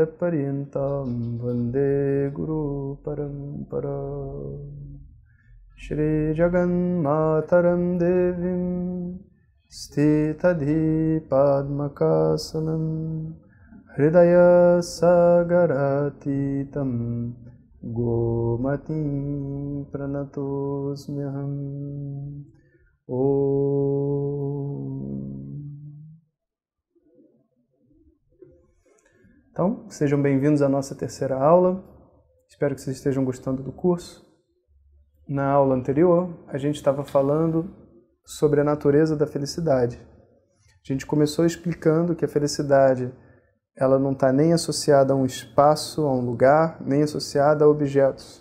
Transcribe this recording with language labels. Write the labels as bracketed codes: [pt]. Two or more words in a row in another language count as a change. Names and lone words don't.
[sa] Paryantam Vande Guru Parampara Shri Jagan Mataram Devim Sthitadhi Padmakasanam Hridaya Sagaratitam Gomati Pranatosmyaham Om. [pt] Então, sejam bem-vindos à nossa terceira aula. Espero que vocês estejam gostando do curso. Na aula anterior, a gente estava falando sobre a natureza da felicidade. A gente começou explicando que a felicidade ela não está nem associada a um espaço, a um lugar, nem associada a objetos.